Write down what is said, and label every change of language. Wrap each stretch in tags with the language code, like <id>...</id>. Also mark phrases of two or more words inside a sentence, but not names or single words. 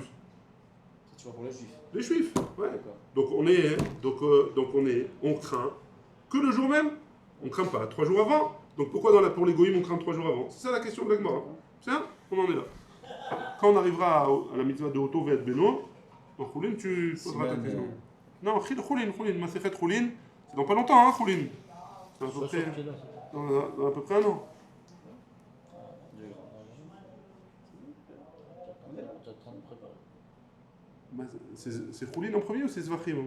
<fr>C'est toujours pour les juifs. Les juifs, ouais. D'accord. On craint que le jour même. On craint pas 3 jours avant. Donc pourquoi pour les goïms on craint 3 jours avant? C'est ça la question de l'Agmara. C'est ça? On en est là. Quand on arrivera à la mitzvah de</fr> <he>אותו ואת בנו,</he> <fr>en Choulin, tu poseras ta question. Non, Choulin,</fr> <he>מסכת חולין,</he> <fr>c'est dans pas longtemps, hein, Choulin. C'est dans à peu près un an. C'est Choulin en premier ou c'est Zvachim?</fr>